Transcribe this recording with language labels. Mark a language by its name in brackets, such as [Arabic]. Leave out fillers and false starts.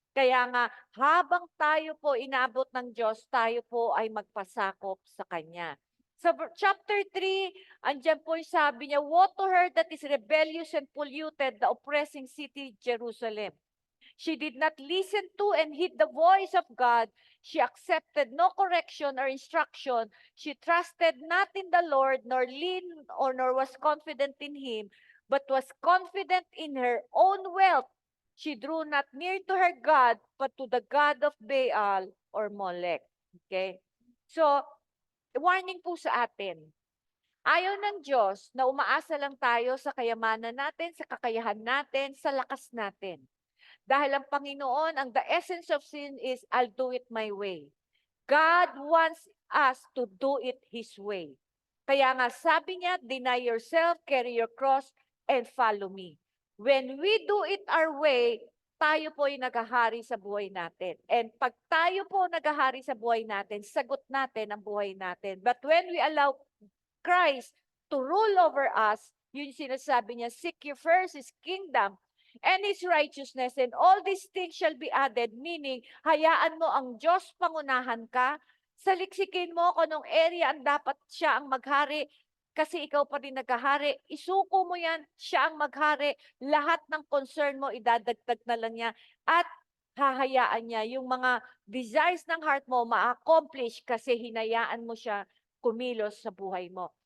[Filipino] Kaya nga, habang tayo po inaabot ng Diyos, tayo po ay magpasakop sa Kanya. Sa chapter 3, andyan po yung sabi niya, [English] woe to her that is rebellious and polluted, the oppressing city, Jerusalem. She did not listen to and heed the voice of God. She accepted no correction or instruction. She trusted not in the Lord, nor was confident in Him, but was confident in her own wealth. She drew not near to her God, but to the God of Baal or Molech. [Filipino] Okay? So, warning po sa atin. Ayaw ng Diyos na umaasa lang tayo sa kayamanan natin, sa kakayahan natin, sa lakas natin. Dahil ang Panginoon, [English] the essence of sin is, I'll do it my way. God wants us to do it His way. [Filipino] Kaya nga sabi niya, [English] deny yourself, carry your cross, and follow me. When we do it our way, [Filipino] tayo po ay naghahari sa buhay natin. And pag tayo po naghahari sa buhay natin, sagot natin ang buhay natin. [English] But when we allow Christ to rule over us, [Filipino] yun sinasabi niya, [English] seek ye first His kingdom and His righteousness, and all these things shall be added, meaning, [Filipino] hayaan mo ang Diyos pangunahan ka, Saliksikin mo kung anong area ang dapat siya ang maghari kasi ikaw pa rin naghahari. Isuko mo yan, siya ang maghari. Lahat ng concern mo, idadagdag na lang niya at hahayaan niya yung mga desires ng heart mo ma-accomplish kasi hinayaan mo siya kumilos sa buhay mo.